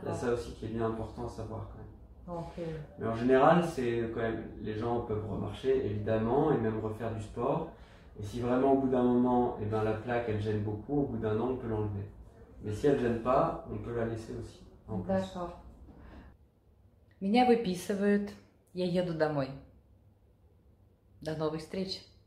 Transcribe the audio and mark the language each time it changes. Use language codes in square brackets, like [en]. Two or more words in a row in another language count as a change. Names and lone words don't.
[fr] Il y a ça aussi qui est bien important à savoir quand même. Okay. Mais en général, c'est quand même, les gens peuvent remarcher évidemment et même refaire du sport. Et si vraiment au bout d'un moment, eh ben, la plaque elle gêne beaucoup, au bout d'un an on peut l'enlever. Mais si elle ne gêne pas, on peut la laisser aussi. D'accord. [ru] Меня выписывают, я еду домой. До новых встреч!